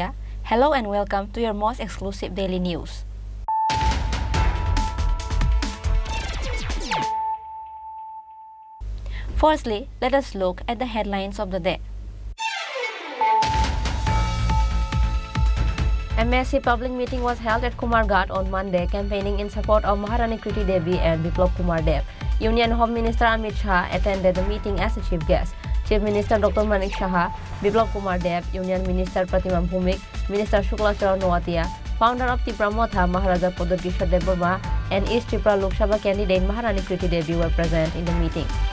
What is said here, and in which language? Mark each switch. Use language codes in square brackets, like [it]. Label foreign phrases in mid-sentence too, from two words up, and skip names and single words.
[en] Hello and welcome to your most exclusive daily news. Firstly, let us look at the headlines of the day. A massive public meeting was held at Kumarghat on Monday, campaigning in support of Maharani Kriti Devi and Biplab Kumar Dev. Union Home Minister Amit Shah attended the meeting as a chief guest. Chief Minister Dr. Manik Saha, Biplab Kumar Dev, Union Minister Pratima Bhumik, Minister Shukla Charan Noatia, founder of Tripura Motha Maharaja Podokishore Devarma, and East Tripura Lok Sabha candidate Maharani Kriti Devi were present in the meeting.